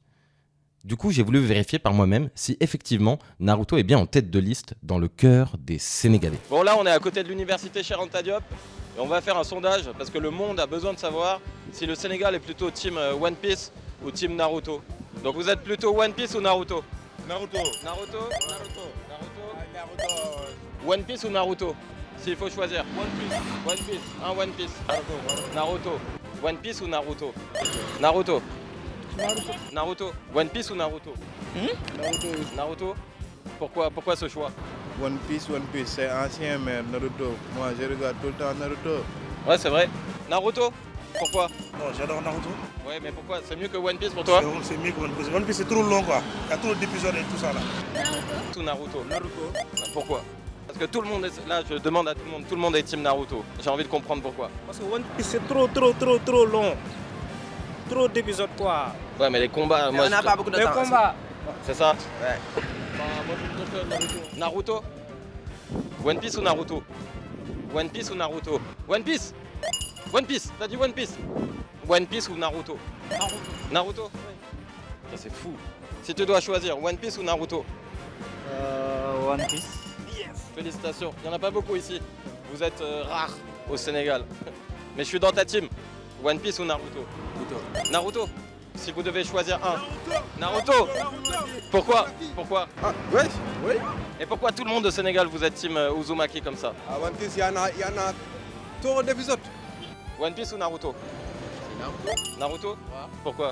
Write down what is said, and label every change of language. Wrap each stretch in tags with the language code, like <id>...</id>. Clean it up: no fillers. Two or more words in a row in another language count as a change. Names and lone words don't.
<fr>Du coup, j'ai voulu vérifier par moi-même si effectivement Naruto est bien en tête de liste dans le cœur des Sénégalais. Bon, là on est à côté de l'université Cheikh Anta Diop et on va faire un sondage parce que le monde a besoin de savoir si le Sénégal est plutôt team One Piece ou team Naruto. Donc vous êtes plutôt One Piece ou Naruto? Naruto. Naruto? Naruto. Naruto. One Piece ou Naruto? S'il faut choisir. One Piece. One Piece. Un One Piece. Naruto. Naruto. One Piece ou Naruto? Naruto. Naruto. Naruto. One Piece ou Naruto? Naruto. Naruto. Pourquoi ce choix? One Piece, c'est ancien, mais Naruto. Moi, je regarde tout le temps Naruto. Ouais, c'est vrai. Naruto? Pourquoi? Non, j'adore Naruto. Ouais, mais pourquoi? C'est mieux que One Piece pour toi? C'est mieux que One Piece. One Piece, c'est trop long, quoi. Il y a trop d'épisodes et tout ça, là. Naruto. Naruto. Naruto. Pourquoi? Parce que tout le monde est... Là, je demande à tout le monde est team Naruto. J'ai envie de comprendre pourquoi. Parce que One Piece, c'est trop long. Trop d'épisodes, quoi. Ouais, mais les combats... On n'a pas beaucoup de temps. Les combats. C'est ça? Ouais. Bah, moi, je préfère Naruto. Naruto? One Piece ou Naruto? One Piece ou Naruto? One Piece? One Piece? T'as dit One Piece? One Piece ou Naruto? Naruto. Naruto? Ouais. C'est fou. Si tu dois choisir, One Piece ou Naruto? One Piece. Yes. Félicitations. Il n'y en a pas beaucoup ici. Vous êtes rares au Sénégal. Mais je suis dans ta team. One Piece ou Naruto? Naruto. Si vous devez choisir un. Naruto. Pourquoi? Ah, ouais, oui. Et pourquoi tout le monde au Sénégal vous êtes team Uzumaki comme ça? À One Piece, il y en a trop d'épisodes. One Piece ou Naruto? Naruto? Pourquoi?</fr>